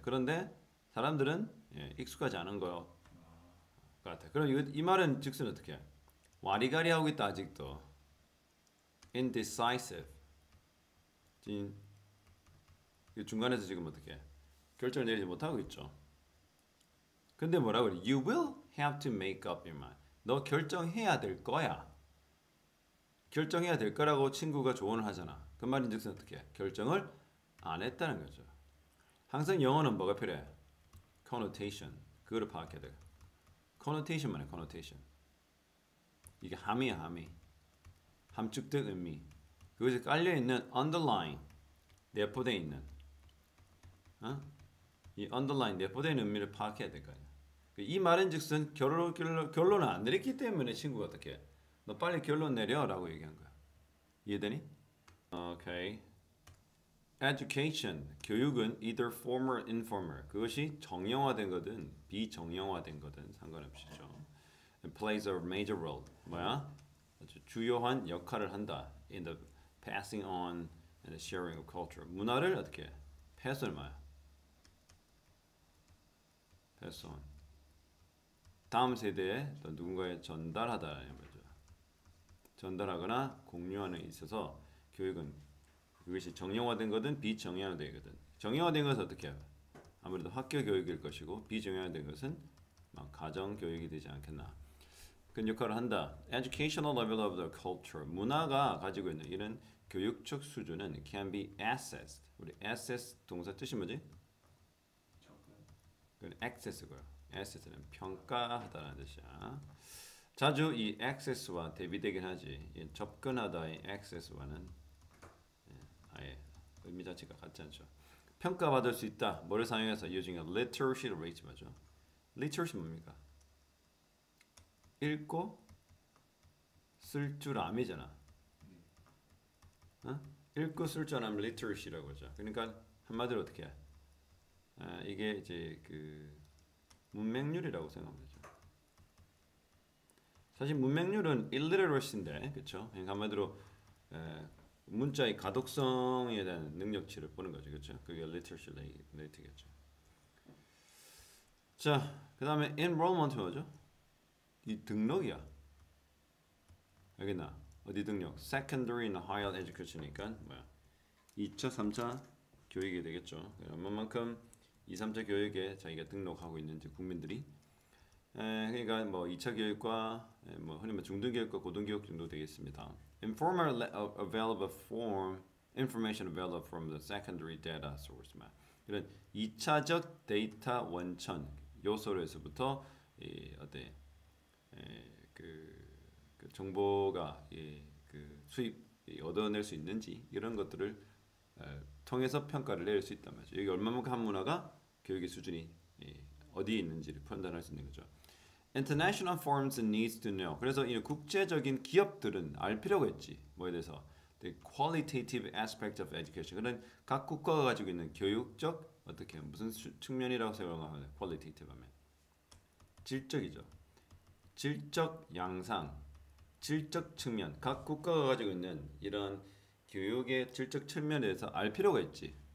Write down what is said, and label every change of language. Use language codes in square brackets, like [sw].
[ko] 그런데 사람들은 익숙하지 않은 것 같아. 그럼 이 말은 즉슨 어떻게? 와리가리 하고 있다 아직도. [en] Indecisive. [ko] 중간에서 지금 어떻게? 결정을 내리지 못하고 있죠. 근데 뭐라고 그래? [en] You will have to make up your mind. [ko] 너 결정해야 될 거야. 결정해야 될 거라고 친구가 조언을 하잖아. 그 말인즉슨 어떻게? 결정을 안 했다는 거죠. 항상 영어는 뭐가 필요해? connotation. 그거를 파악해야 돼. connotation만 해. connotation. 이게 함이야 함이. 함축된 의미. 그것이 깔려있는 underline. 내포되어 있는 이 underline 내포된 의미를 파악해야 될 거 아니야. 이 말인즉슨 결론을 안 내렸기 때문에 친구가 어떻게 해? 너 빨리 결론 내려라고 얘기한 거야. 이해되니? 오케이. [en] Education, [ko] 교육은 [en] either formal or informal. [ko] 그것이 정형화된 거든 비정형화된 거든 상관없이죠. [en] It plays a major role. [ko] 뭐야? 아주 주요한 역할을 한다. [en] In the passing on and the sharing of culture. [ko] 문화를 어떻게 해? 패스를 뭐야? [en] 패스 on. [ko] 다음 세대에 또 누군가에 전달하다라는 거죠. 전달하거나 공유하는 데 있어서 교육은 그것이 정형화된 거든 비정형화된 거든. 정형화된 것은 어떻게 해요? 아무래도 학교 교육일 것이고 비정형화된 것은 막 가정 교육이 되지 않겠나. 그 역할을 한다. [en] Educational level of the culture. [ko] 문화가 가지고 있는 이런 교육적 수준은 [en] can be assessed. [ko] 우리 assess 동사 뜻이 뭐지? 그건 access고요. assess는 평가하다는 뜻이야. 자주 이 access와 대비되긴 하지. 이 접근하다의 access와는 아예 의미 자체가 같지 않죠. 평가받을 수 있다. 뭐를 사용해서 [en] using a literacy rate [ko] 맞죠? literacy 뭡니까? 읽고 쓸 줄 암이잖아. 읽고 쓸 줄 아면 literacy라고 하죠. 그러니까 한마디로 어떻게 해? 이게 이제 그 문맹률이라고 생각하면 되죠. 사실 문맹률은 illiteracy인데, 그렇죠? 그러니까 한마디로 문자의 가독성에 대한 능력치를 보는 거죠, 그렇죠? 그게 literacy rate겠죠. 자, 그 다음에 enrollment 뭐죠? 이 등록이야. 여기나 어디 등록? [en] Secondary and Higher Education이니까 뭐야? [ko] 2차, 3차 교육이 되겠죠. 얼마만큼 2, 3차 교육에 자기가 등록하고 있는지 국민들이. 그러니까 뭐 2차 교육과 뭐 흔히 말 중등교육과 고등교육 정도 되겠습니다. [en] Informal available form information available from the secondary data source. [ko] 이런 2차적 데이터 원천 요소로서부터 어때 그 정보가 그 수입 얻어낼 수 있는지 이런 것들을 통해서 평가를 내릴 수 있단 말이죠. 여기 얼마만큼 한 문화가 교육의 수준이 어디에 있는지를 판단할 수 있는 거죠. [en] International firms needs to know. [ko] 그래서 이 국제적인 기업들은 알 필요가 있지. 뭐에 대해서? [en] The qualitative aspect of education. [ko] 그런 각 국가가 가지고 있는 교육적 어떻게 무슨 측면이라고 생각하면 qualitative 하면 질적이죠. 질적 양상, 질적 측면. 각 국가가 가지고 있는 이런 교육의 질적 측면에 대해서 알 필요가 있지.